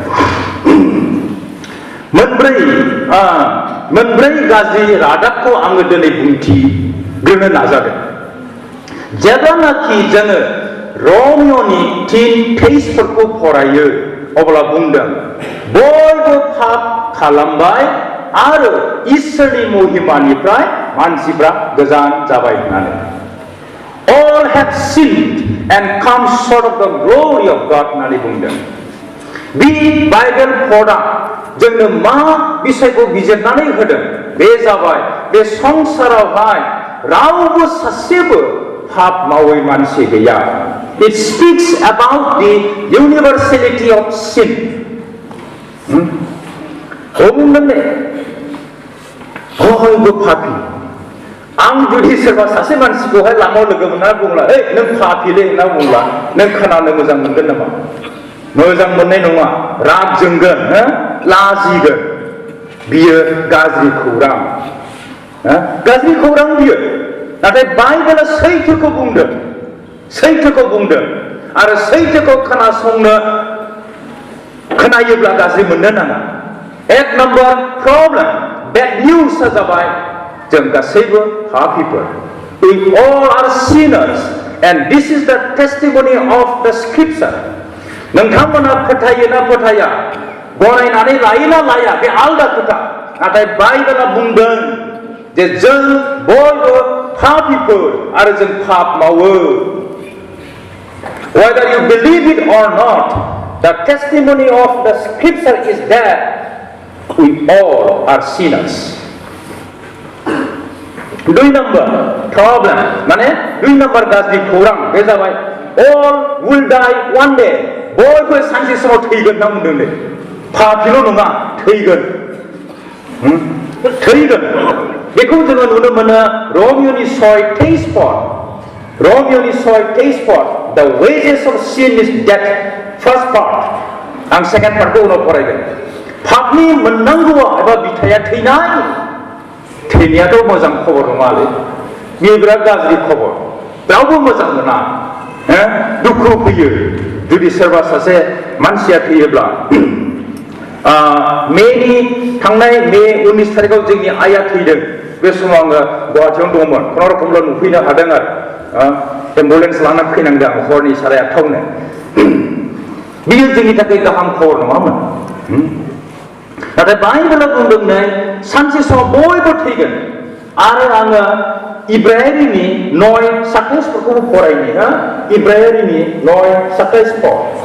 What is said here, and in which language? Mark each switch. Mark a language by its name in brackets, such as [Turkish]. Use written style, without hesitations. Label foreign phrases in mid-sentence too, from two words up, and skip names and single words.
[Bodo] मोनब्रै गाज्रि रादाबखौ आङो दिनै बुंथिग्रोनो नाजादों जेब्लानाखि जोङो रमिय'नि 3:23 फरायो अब्ला बुंदों बयबो पाप खालामबाय आरो इसोरनि महिमानिफ्राय मानसिफ्रा गोजान जाबाय होननानै [English] all have sinned and come short of the glory of God [Bodo] होननानै बुंदों बे बाइबेल पदा जोंनो मा बिसयखौ बिजिरनानै होदों बे जाबाय बे संसारावहाय रावबो सासेबो पाप मावै मानसि गैया [English] it speaks about the universality of sin [Bodo] बुंदों दे बयबो पापी आं जुदि सोरबा सासे मानसिखौहाय लामायाव लोगो मोनना बुंला नों पापिलै होनना बुंला नों खोनानो मोजां मोनगोन नामा मोजां मोननाय नङा राग जोंगोन लाजिगोन बियो गाज्रि खौरां बियो नाथाय बाइबेला सैथोखौ बुंदों आरो सैथोखौ खोनायोब्ला गाज्रि मोननो नाङा एक नम्बर प्रब्लेम [English] bad news [Bodo] जाबाय जों गासैबो पापीफोर [English] we all are sinners and this is the testimony of the scripture [Bodo] नोंथांमोना फोथायो ना फोथाया गनायनानै लायो ना लाया बे आलदा खोथा नाथाय बाइबेला बुंदों जे जों बयबो पापीफोर आरो जों पाप मावो [English] whether you believe it or not the testimony of the scripture is that we all are sinners 2 number problem माने 2 number [Bodo] गाज्रि खौरां बे जाबाय [English] all will die one day [Bodo] बयबो सानसे समाव थैगोन होनना बुंदों पापिल' नङा थैगोन बेखौ जोङो नुनो मोनो रमिय'नि 6:23 [English] the wages of sin is death first part [Bodo] आं [English] second part [Bodo] खौ उनाव फरायगोन पापनि मोननांगौआ एबा बिथाया थैनायाथ' मोजां खबर नङालै बेयो बिराद गाज्रि खबर रावबो मोजां मोना दुखु फैयो जुदि सोरबा सासे मानसिया थैयोब्ला थांनाय मे 19 तारिखाव जोंनि आइया थैदों बे समाव आङो गुवाहाटीयावनो दंमोन खुनुरुखुमल' नुफैनो हादों आरो एम्बुलेन्स लानानै फैनांदों आं हरनि 8:30 बियो जोंनि थाखाय गाहाम खबर नङामोन नाथाय बाइबेला बुंदों नै सानसे समाव बयबो थैगोन आरो आङो इब्राहिमनि 9:27 फरायनि इब्राहिमनि 9:27